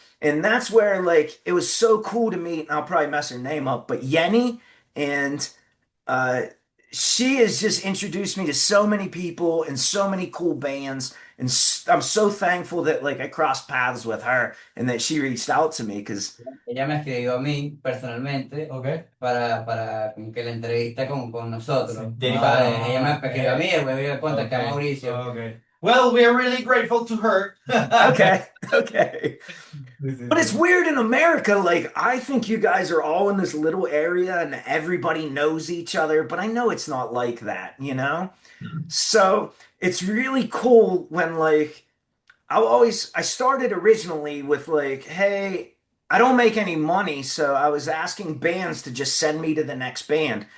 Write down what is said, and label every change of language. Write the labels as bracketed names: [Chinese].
[English] And that's where like it was so cool to meet, and I'll probably mess her name up, but Yenny, and uh she has just introduced me to so many people and so many cool bands, and I'm so thankful that like I crossed paths with her and that she reached out to me because [Spanish] Ella me escribió a mí personalmente [English] Okay. [Spanish] para como que la entrevista con nosotros. Sí. Ella me escribió a mí, después yo contacté a Mauricio. [English] Okay. Well, we are really grateful to her. okay, okay. But it's weird in America. Like, I think you guys are all in this little area and everybody knows each other, but I know it's not like that, you know? So it's really cool when, like, I started originally with like, hey, I don't make any money, so I was asking bands to just send me to the next band.